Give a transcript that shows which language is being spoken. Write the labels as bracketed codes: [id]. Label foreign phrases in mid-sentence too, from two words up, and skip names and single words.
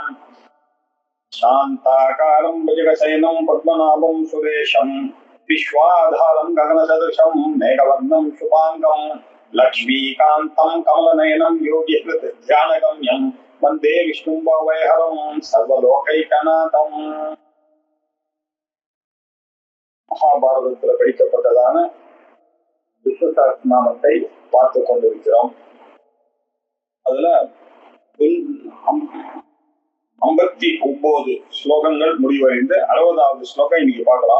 [sa] शान्ताकारं भुजगशयनं पद्मनाभं सुरेशं विश्वाधारं गगनसदृशं मेघवर्णं शुभाङ्गं लक्ष्मीकान्तं कमलनयनं योगिहृद्ध्यानगम्यं वन्दे विष्णुं भवैहरं सर्वलोकैकनाथं। [ta] மகாபாரதத்தில் படிக்கப்பட்டதான விஷ்ணு சஹஸ்ரநாமத்தை பார்த்து கொண்டிருக்கிறோம். அதுல 59 ஸ்லோகங்கள் முடிவடைந்து 60வது ஸ்லோகம் இன்னைக்கு பார்க்கலாம்.